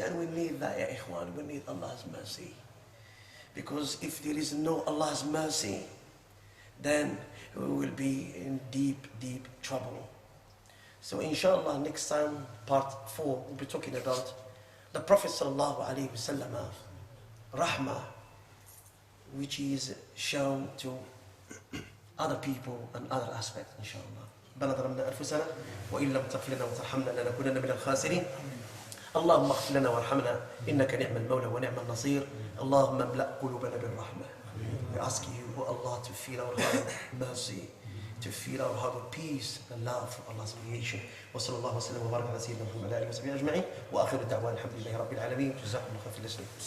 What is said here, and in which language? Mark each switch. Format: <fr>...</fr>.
<en>And we need that, ya ikhwan. We need Allah's mercy. Because if there is no Allah's mercy, then we will be in deep, deep trouble. So inshallah, next time, part 4, we'll be talking about the Prophet sallallahu alaihi wasallam, rahmah, which is shown to other people and other aspects, inshallah.</en> <ar>ربنا ظلمنا أنفسنا وإن لم تغفر لنا وترحمنا لنكونن من الخاسرين. اللهم اغفر لنا وارحمنا إنك نعم المولى ونعم النصير. اللهم املأ قلوبنا بالرحمة.</ar> <en>We ask you, O Allah, to fill our heart with mercy, to fill our heart with peace and love for Allah's creation.</en> <ar>وصلى الله وسلم وبارك على سيدنا محمد وعلى آله وصحبه أجمعين. وآخر الدعوان الحمد لله رب العالمين. جزاكم الله خير في الإسلام.</ar>